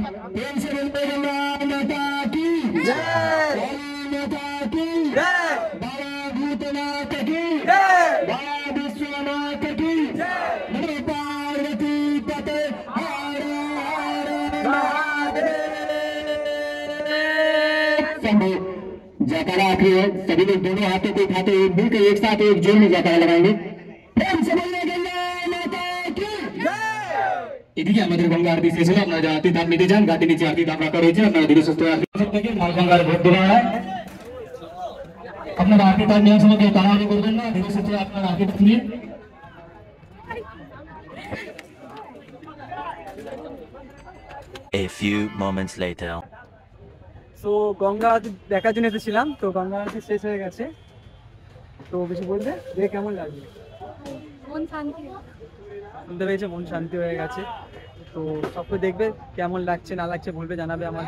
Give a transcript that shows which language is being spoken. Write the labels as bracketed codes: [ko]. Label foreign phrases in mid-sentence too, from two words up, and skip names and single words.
[hi] प्रेम से बोलते गंगा माता की जय, माता की जय, बाबा भूतनाथ की जय, बाबा विश्वनाथ की जय, नमो पार्वती पते हर हर महादेव। शंभो जयकारा आखिरी है, सभी लोग दोनों हाथों को उठाते हुए मिलकर एक साथ एक जोर में जयकारा लगाएंगे। प्रेम से बोलते गंगा माता की जय। [bn] এদিকে আমাদের গঙ্গা আরতি শেষ হলো, আপনারা আরতি ধাপ নিতে যান, ঘাটে নিচে আরতি ধাপ রাখা রয়েছে, আপনারা ধীরে সুস্থ আরতি থেকে মা গঙ্গার ভোট দেওয়া হয়। আপনারা আরতি ধাপ নেওয়ার সময় কেউ তাড়াহুড়ো করবেন না, ধীরে সুস্থ আপনারা আরতি ধাপ নিন। [en] A few moments later. [bn] সো গঙ্গা আরতি দেখার জন্য এসেছিলাম, তো গঙ্গা আরতি শেষ হয়ে গেছে। তো কিছু বলবে দেখে কেমন লাগবে? মন শান্তি, শুনতে পেয়েছে মন শান্তি হয়ে গেছে। তো সবকে দেখবে কেমন লাগছে না লাগছে বলবে, জানাবে আমাদের।